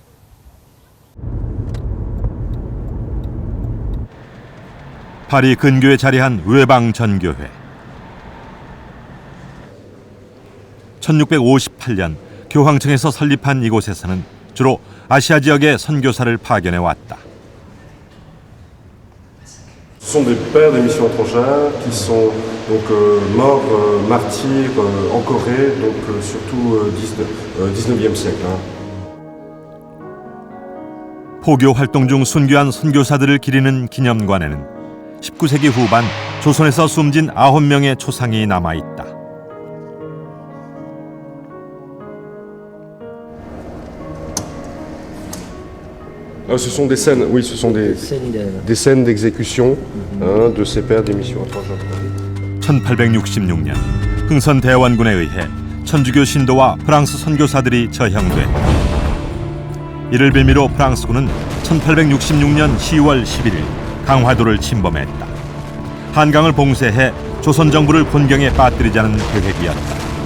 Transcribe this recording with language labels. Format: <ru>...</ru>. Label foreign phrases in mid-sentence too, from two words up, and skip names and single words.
<ko>파리 근교에 자리한 외방전교회. 1658년 교황청에서 설립한 이곳에서는 주로 아시아 지역의 선교사를 파견해 왔다.</ko> <fr>Ce sont des pères des missions étrangères qui sont donc morts martyrs en Corée, donc surtout 19e siècle.</fr> <ko>포교 활동 중 순교한 선교사들을 기리는 기념관에는 19세기 후반 조선에서 숨진 9명의 초상이 남아 있다.</ko> <fr>Ce sont des scènes, oui, ce sont des scènes d'exécution de ces pères des missions étrangères.</fr> <ko>1866년 흥선 대원군에 의해 천주교 신도와 프랑스 선교사들이 처형돼 이를 빌미로 프랑스군은 1866년 10월 11일 강화도를 침범했다. 한강을 봉쇄해 조선 정부를 곤경에 빠뜨리자는 계획이었다.</ko>